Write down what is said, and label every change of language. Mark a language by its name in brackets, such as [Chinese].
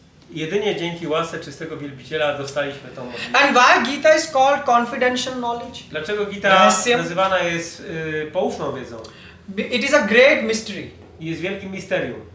[Polish] Jedynie dzięki łasce czystego wielbiciela dostaliśmy tą możliwość. [English] And why Gita is called confidential knowledge? [Polish] Dlaczego Gita [Sanskrit] Rahasyam? [Polish] nazywana jest poufną wiedzą? [English] It is a great mystery. [Polish] I jest wielkim misterium.